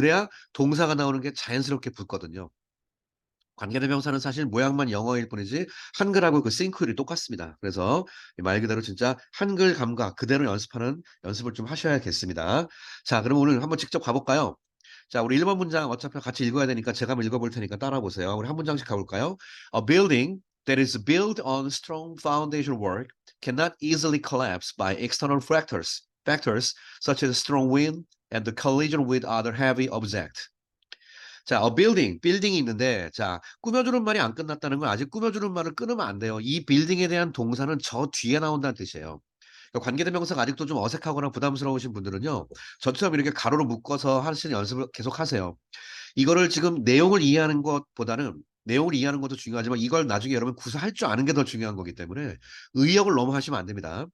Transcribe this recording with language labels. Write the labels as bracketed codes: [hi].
[ko] 그래야 동사가 나오는 게 자연스럽게 붙거든요. 관계대명사는 사실 모양만 영어일 뿐이지 한글하고 그 싱크율이 똑같습니다. 그래서 말 그대로 진짜 한글 감각 그대로 연습하는 연습을 좀 하셔야겠습니다. 자, 그럼 오늘 한번 직접 가볼까요? 자, 우리 1번 문장 어차피 같이 읽어야 되니까 제가 한번 읽어볼 테니까 따라 보세요. 우리 한 문장씩 가볼까요? [en] A building that is built on strong foundation work cannot easily collapse by external factors such as strong wind and the collision with other heavy objects. [ko] 자, 빌딩이 있는데, 자, 꾸며주는 말이 안 끝났다는 건 아직 꾸며주는 말을 끊으면 안 돼요. 이 빌딩에 대한 동사는 저 뒤에 나온다는 뜻이에요. 그러니까 관계대명사가 아직도 좀 어색하거나 부담스러우신 분들은요, 저처럼 이렇게 가로로 묶어서 하시는 연습을 계속 하세요. 이거를 지금 내용을 이해하는 것도 중요하지만 이걸 나중에 여러분 구사할 줄 아는 게 더 중요한 거기 때문에 의역을 너무 하시면 안 됩니다.